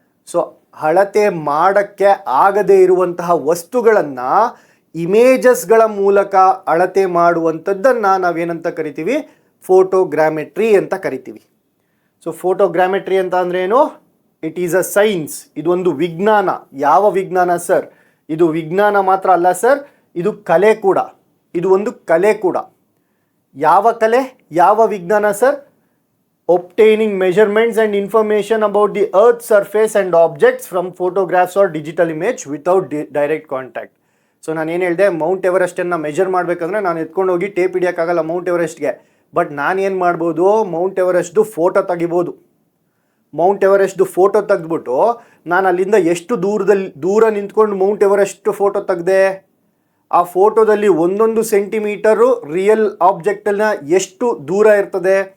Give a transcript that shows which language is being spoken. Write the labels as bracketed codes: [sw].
[kn] So ಅಳತೆ ಮಾಡೋಕ್ಕೆ ಆಗದೇ ಇರುವಂತಹ ವಸ್ತುಗಳನ್ನು ಇಮೇಜಸ್ಗಳ ಮೂಲಕ ಅಳತೆ ಮಾಡುವಂಥದ್ದನ್ನು ನಾವೇನಂತ ಕರಿತೀವಿ? ಫೋಟೋಗ್ರಾಮೆಟ್ರಿ ಅಂತ ಕರಿತೀವಿ. ಸೊ ಫೋಟೋಗ್ರಾಮೆಟ್ರಿ ಅಂತ ಅಂದರೆ ಏನು? It is a science. ಇದೊಂದು ವಿಜ್ಞಾನ. ಯಾವ ವಿಜ್ಞಾನ ಸರ್? ಇದು ವಿಜ್ಞಾನ ಮಾತ್ರ ಅಲ್ಲ ಸರ್, ಇದು ಕಲೆ ಕೂಡ. ಇದು ಒಂದು ಕಲೆ ಕೂಡ. ಯಾವ ಕಲೆ, ಯಾವ ವಿಜ್ಞಾನ sir? [en] obtaining measurements and information about the earth's surface and objects from photographs or digital image without direct contact. [kn] So ನಾನು ಏನು ಹೇಳಿದೆ, ಮೌಂಟ್ ಎವರೆಸ್ಟನ್ನು ಮೆಜರ್ ಮಾಡಬೇಕಂದ್ರೆ ನಾನು ಎತ್ಕೊಂಡು ಹೋಗಿ ಟೇಪ್ ಹಿಡಿಯೋಕ್ಕಾಗಲ್ಲ ಮೌಂಟ್ ಎವರೆಸ್ಟ್ಗೆ. ಬಟ್ ನಾನು ಏನು ಮಾಡ್ಬೋದು, ಮೌಂಟ್ ಎವರೆಸ್ಟ್ದು ಫೋಟೋ ತೆಗಿಬೋದು. ಮೌಂಟ್ ಎವರೆಸ್ಟ್ದು ಫೋಟೋ ತೆಗೆದ್ಬಿಟ್ಟು ನಾನು ಅಲ್ಲಿಂದ ಎಷ್ಟು ದೂರ ನಿಂತ್ಕೊಂಡು ಮೌಂಟ್ ಎವರೆಸ್ಟ್ ಫೋಟೋ ತೆಗೆದೆ, ಆ ಫೋಟೋದಲ್ಲಿ ಒಂದೊಂದು ಸೆಂಟಿಮೀಟರು ರಿಯಲ್ ಆಬ್ಜೆಕ್ಟನ್ನ ಎಷ್ಟು ದೂರ ಇರ್ತದೆ.